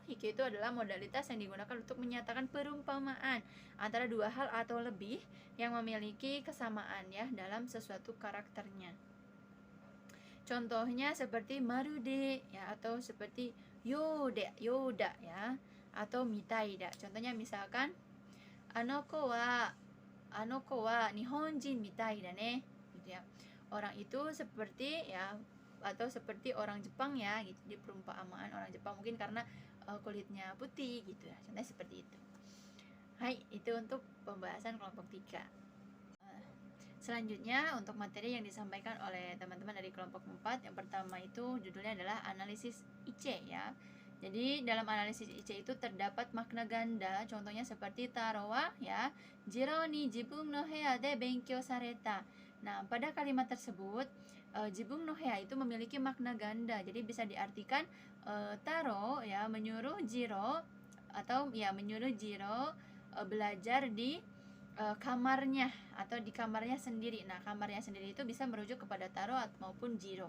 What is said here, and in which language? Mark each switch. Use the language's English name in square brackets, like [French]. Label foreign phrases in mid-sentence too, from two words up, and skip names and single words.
[Indonesian] Hikyo itu adalah modalitas yang digunakan untuk menyatakan perumpamaan antara dua hal atau lebih yang memiliki kesamaan ya dalam sesuatu karakternya. Contohnya seperti marude ya, atau seperti yoda ya, atau mitaida. Contohnya misalkan [Japanese] あの子は日本人みたいだね [Indonesian] gitu ya. Orang itu seperti ya, atau seperti orang Jepang ya gitu. Di perumpamaan orang Jepang mungkin karena kulitnya putih gitu ya. Contohnya seperti itu. Hai, itu untuk pembahasan kelompok 3. Selanjutnya untuk materi yang disampaikan oleh teman-teman dari kelompok 4, yang pertama itu judulnya adalah analisis IC ya. Jadi dalam analisis IC itu terdapat makna ganda, contohnya seperti [Japanese] 太郎はや、次郎に自分の部屋で勉強された. [Indonesian] Nah, pada kalimat tersebut [Japanese] 自分の部屋 [Indonesian] itu memiliki makna ganda. Jadi bisa diartikan taro ya menyuruh Jiro, atau ya menyuruh Jiro belajar di kamarnya atau di kamarnya sendiri. Nah, kamarnya sendiri itu bisa merujuk kepada Taro maupun Jiro.